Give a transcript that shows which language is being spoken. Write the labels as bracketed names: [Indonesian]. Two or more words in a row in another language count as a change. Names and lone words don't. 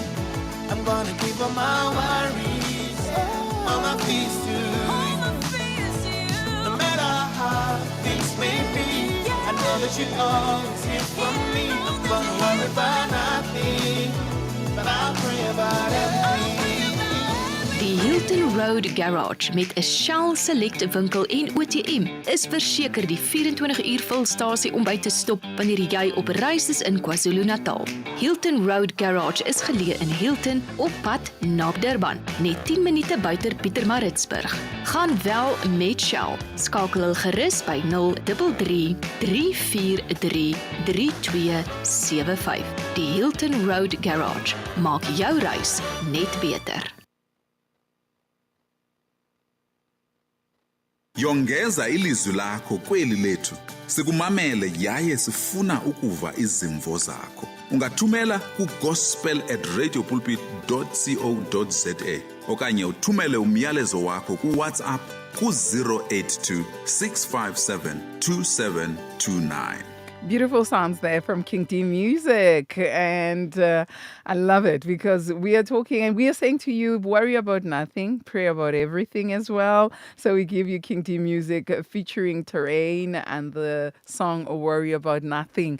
[English] I'm gonna give all my worries, all my fears to you. No matter how things may be, I know that you always hear from me. I'm gonna worry about nothing, but I'll pray about everything. [Afrikaans] Die Hilton Road Garage met 'n Shell Select winkel en OTM is verseker die 24-uur vulstasie om by te stop wanneer jy op reis is in KwaZulu-Natal. Hilton Road Garage is geleë in Hilton op pad na Durban, net 10 minute buite Pietermaritzburg. Gaan wel met Shell. Skakel hul gerus by 033 343 3275. Die Hilton Road Garage maak jou reis net beter. [Xhosa] Yongeza ilizwi lakho kweli lethu. Sikumamele yaye sifuna ukuva izimvo zakho. Ungathumela ku gospel@radiopulpit.co.za okanye uthumele umyalezo wakho ku-WhatsApp ku-082 657 2729. [English] Beautiful sounds there from King D Music, and I love it because we are talking and we are saying to you, worry about nothing, pray about everything as well. So we give you King D Music featuring Tlailane and the song Worry About Nothing.